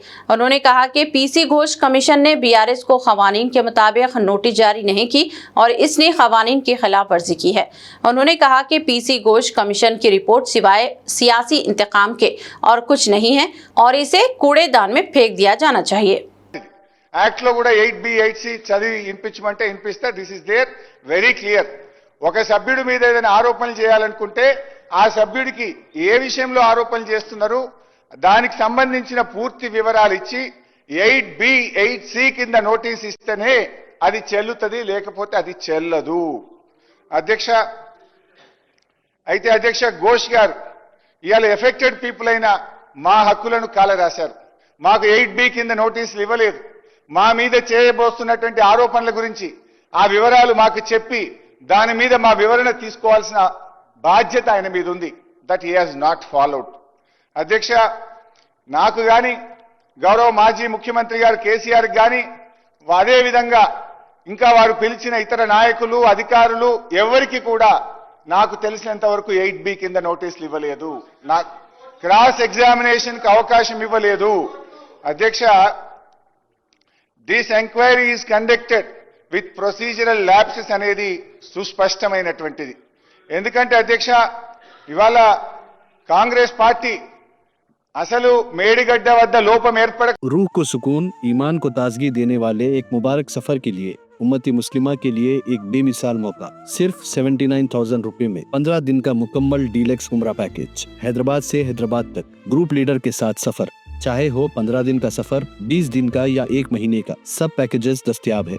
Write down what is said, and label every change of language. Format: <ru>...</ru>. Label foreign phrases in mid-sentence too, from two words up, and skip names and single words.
<ur>انہوں نے کہا کہ PC گھوش کمیشن نے BRS کو قوانین کے مطابق نوٹس جاری نہیں کی اور اس نے قوانین کی خلاف ورزی کی ہے. انہوں نے کہا کہ PC گھوش کمیشن کی رپورٹ سوائے سیاسی انتقام کے اور کچھ نہیں ہے اور اسے کوڑے دان میں پھینک دیا جانا چاہیے.</ur> <te>యాక్ట్ లో కూడా 8B 8C చదివి వినిపించమంటే వినిపిస్తే</te> <en>this is there very clear.</en> <te>ఒక సభ్యుడి మీద ఏదైనా ఆరోపణలు చేయాలనుకుంటే ఆ సభ్యుడికి ఏ విషయంలో ఆరోపణలు చేస్తున్నారు దానికి సంబంధించిన పూర్తి వివరాలు ఇచ్చి 8B 8C కింద నోటీస్ ఇస్తేనే అది చెల్లుతుంది, లేకపోతే అది చెల్లదు. అధ్యక్ష అయితే అధ్యక్ష ఘోష్ గారు ఇవాళ</te> <en>affected people</en> <te>అయిన మా హక్కులను కాలరాశారు. మాకు 8B కింద నోటీసులు ఇవ్వలేదు. మా మీద చేయబోతున్నటువంటి ఆరోపణల గురించి ఆ వివరాలు మాకు చెప్పి దాని మీద మా వివరణ తీసుకోవాల్సిన బాధ్యత ఆయన మీద ఉంది.</te> <en>that he has not followed.</en> <te>అధ్యక్ష నాకు కానీ గౌరవ మాజీ ముఖ్యమంత్రి గారు కేసీఆర్ కానీ అదే విధంగా ఇంకా వారు పిలిచిన ఇతర నాయకులు అధికారులు ఎవరికి కూడా నాకు తెలిసినంత వరకు 8B కింద నోటీసులు ఇవ్వలేదు. నా</te> <en>cross examination</en> <te>కి అవకాశం ఇవ్వలేదు. అధ్యక్ష</te> <en>this enquiry is conducted with procedural lapses</en> <te>అనేది సుస్పష్టమైనటువంటిది. ఎందుకంటే అధ్యక్ష ఇవాళ కాంగ్రెస్ పార్టీ అసలు మేడిగడ్డ వద్ద లోపం ఏర్పడ</te> <ur>روح کو سکون، ایمان کو تازگی دینے والے ایک مبارک سفر کے لیے امتی مسلمہ کے لیے ایک بے مثال موقع. صرف 79,000 روپے میں 15 دن کا مکمل ڈیلکس عمرہ پیکیج. حیدرآباد سے حیدرآباد تک</ur> <en>group leader</en> <ur>کے ساتھ سفر، چاہے ہو 15 دن کا سفر، 20 دن کا یا 1 مہینے کا، سب پیکیجز دستیاب ہے.</ur>